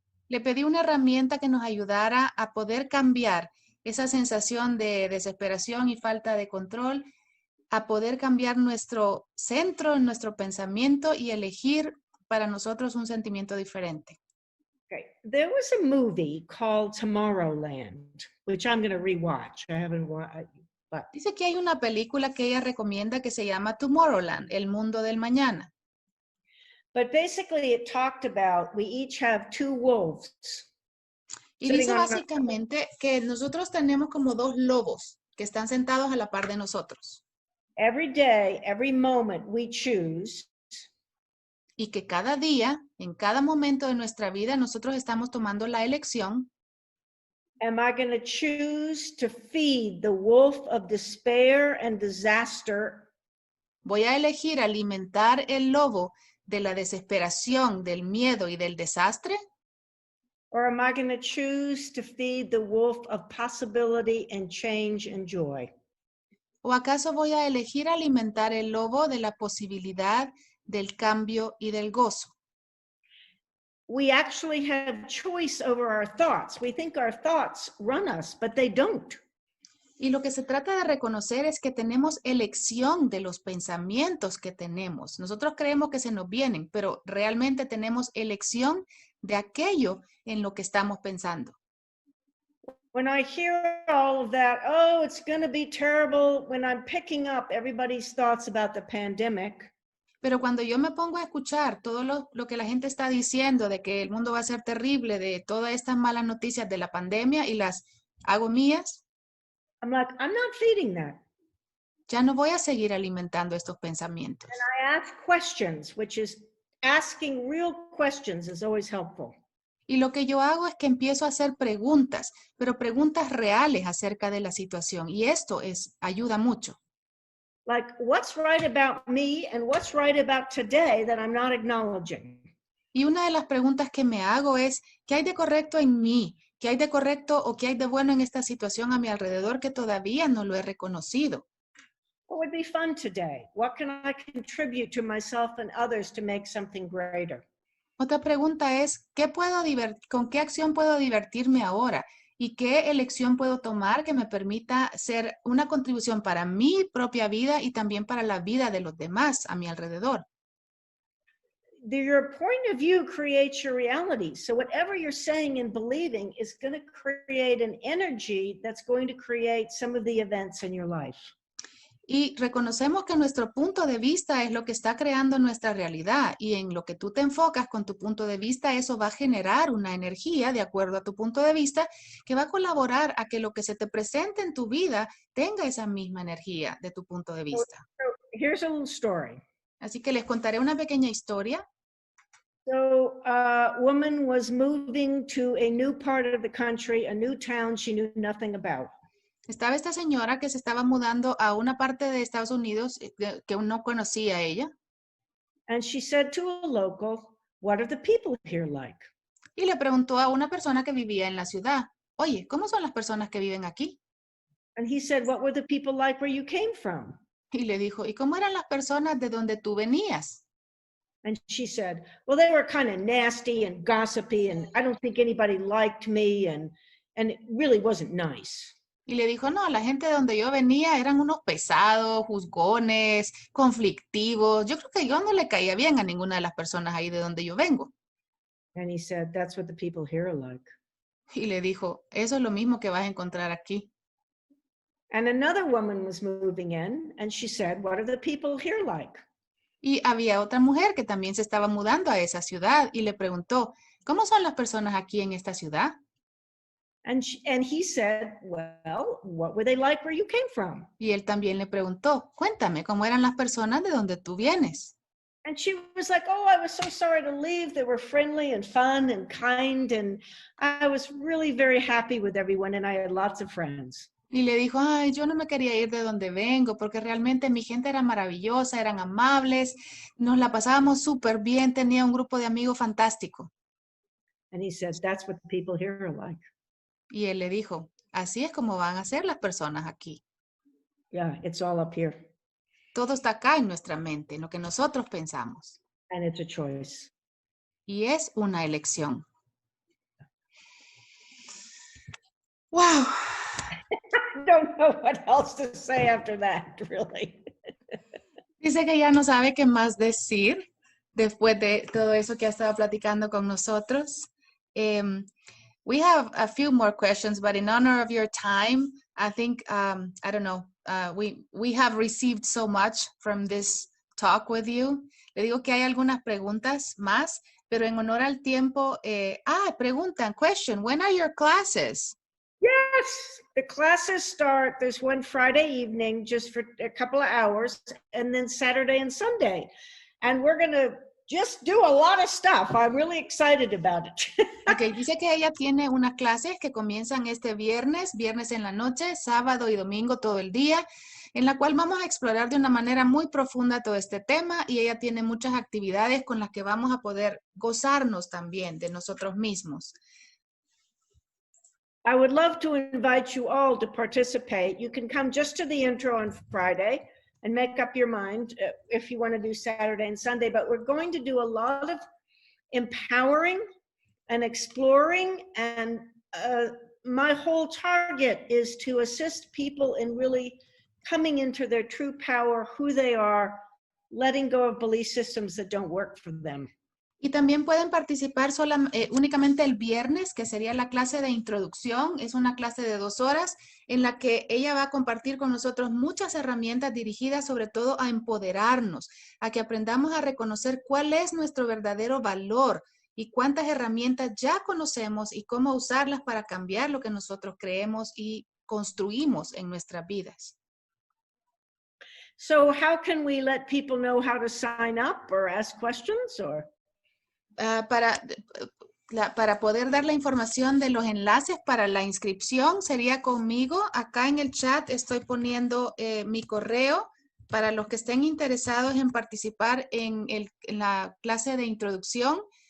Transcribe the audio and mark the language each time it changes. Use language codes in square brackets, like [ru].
[es] Le pedí una herramienta que nos ayudara a poder cambiar esa sensación de desesperación y falta de control, a poder cambiar nuestro centro, nuestro pensamiento y elegir para nosotros un sentimiento diferente. [en] Okay. There was a movie called Tomorrowland, which I'm going to rewatch. I haven't watched, but [es] Dice que hay una película que ella recomienda que se llama Tomorrowland, El Mundo del Mañana. [en] But basically it talked about we each have two wolves. [es] Y dice básicamente que nosotros tenemos como dos lobos que están sentados a la par de nosotros. [en] Every day, every moment we choose. [es] Y que cada día, en cada momento de nuestra vida, nosotros estamos tomando la elección. [en] Am I going to choose to feed the wolf of despair and disaster? [es] Voy a elegir alimentar el lobo de la desesperación, del miedo y del desastre. [en] Or am I going to choose to feed the wolf of possibility and change and joy? [es] ¿O acaso voy a elegir alimentar el lobo de la posibilidad, del cambio y del gozo? [en] We actually have choice over our thoughts. We think our thoughts run us, but they don't. [es] Y lo que se trata de reconocer es que tenemos elección de los pensamientos que tenemos. Nosotros creemos que se nos vienen, pero realmente tenemos elección de aquello en lo que estamos pensando. [en] When I hear all of that, oh, it's going to be terrible, when I'm picking up everybody's thoughts about the pandemic, [es] Pero cuando yo me pongo a escuchar todo lo que la gente está diciendo de que el mundo va a ser terrible, de todas estas malas noticias de la pandemia y las hago mías, [en] I'm like, I'm not feeding that. [es] ya no voy a seguir alimentando estos pensamientos. [en] I ask questions, which is asking real questions is always helpful. [es] Y lo que yo hago es que empiezo a hacer preguntas, pero preguntas reales acerca de la situación. Y esto ayuda mucho. [en] Like, what's right about me and what's right about today that I'm not acknowledging? [es] Y una de las preguntas que me hago es, ¿qué hay de correcto en mí? ¿Qué hay de correcto o qué hay de bueno en esta situación a mi alrededor que todavía no lo he reconocido? [en] What would be fun today? What can I contribute to myself and others to make something greater? [es] Otra pregunta es, ¿con qué acción puedo divertirme ahora? ¿Y qué elección puedo tomar que me permita ser una contribución para mi propia vida y también para la vida de los demás a mi alrededor? [en] Your point of view creates your reality. So whatever you're saying and believing is going to create an energy that's going to create some of the events in your life. [es] Y reconocemos que nuestro punto de vista es lo que está creando nuestra realidad y en lo que tú te enfocas con tu punto de vista, eso va a generar una energía de acuerdo a tu punto de vista que va a colaborar a que lo que se te presente en tu vida tenga esa misma energía de tu punto de vista. [en] So here's a little story. [es] Así que les contaré una pequeña historia. [en] So a woman was moving to a new part of the country, a new town she knew nothing about. [es] Estaba esta señora que se estaba mudando a una parte de Estados Unidos que no conocía ella. [en] And she said to a local, what are the people here like? [es] Y le preguntó a una persona que vivía en la ciudad, oye, ¿cómo son las personas que viven aquí? [en] And he said, what were the people like where you came from? [es] Y le dijo, ¿y cómo eran las personas de donde tú venías? [en] And she said, well, they were kind of nasty and gossipy, and I don't think anybody liked me, and it really wasn't nice. [es] Y le dijo, no, la gente de donde yo venía eran unos pesados, juzgones, conflictivos. Yo creo que yo no le caía bien a ninguna de las personas ahí de donde yo vengo. [en] And he said, that's what the people here are like. [es] Y le dijo, eso es lo mismo que vas a encontrar aquí. [en] And another woman was moving in, and she said, what are the people here like? [es] Y había otra mujer que también se estaba mudando a esa ciudad y le preguntó, ¿cómo son las personas aquí en esta ciudad? [en] And he said, well, what were they like where you came from? [es] Y él también le preguntó, cuéntame, ¿cómo eran las personas de donde tú vienes? [en] And she was like, oh, I was so sorry to leave. They were friendly and fun and kind, and I was really very happy with everyone, and I had lots of friends. [es] Y le dijo, ay, yo no me quería ir de donde vengo porque realmente mi gente era maravillosa, eran amables, nos la pasábamos súper bien, tenía un grupo de amigos fantástico. [en] And he said, that's what the people here are like. [es] Y él le dijo, así es como van a ser las personas aquí. [en] Yeah, it's all up here. [es] Todo está acá en nuestra mente, en lo que nosotros pensamos. [en] And it's a choice. [es] Y es una elección. ¡Wow! [en] I don't know what else to say after that, really. [es] Dice que ya no sabe qué más decir después de todo eso que ha estado platicando con nosotros. [en] We have a few more questions, but in honor of your time, I think, I don't know, we have received so much from this talk with you. [es] Le digo que hay algunas preguntas más, pero en honor al tiempo, preguntan, [en] question, when are your classes? Yes, the classes start, there's one Friday evening just for a couple of hours, and then Saturday and Sunday. And we're going to just do a lot of stuff. I'm really excited about it. [es] Ok, dice que ella tiene unas clases que comienzan este viernes en la noche, sábado y domingo todo el día, en la cual vamos a explorar de una manera muy profunda todo este tema y ella tiene muchas actividades con las que vamos a poder gozarnos también de nosotros mismos. [en] I would love to invite you all to participate. You can come just to the intro on Friday and make up your mind if you want to do Saturday and Sunday, but we're going to do a lot of empowering and exploring, and my whole target is to assist people in really coming into their true power, who they are, letting go of belief systems that don't work for them. [es] Y también pueden participar únicamente el viernes, que sería la clase de introducción. Es una clase de 2 horas en la que ella va a compartir con nosotros muchas herramientas dirigidas sobre todo a empoderarnos, a que aprendamos a reconocer cuál es nuestro verdadero valor y cuántas herramientas ya conocemos y cómo usarlas para cambiar lo que nosotros creemos y construimos en nuestras vidas. So how can we let people know how to sign up or ask questions or? Para poder dar la información de los enlaces para la inscripción sería conmigo. Acá en el chat estoy poniendo mi correo para los que estén interesados en participar en la clase de introducción.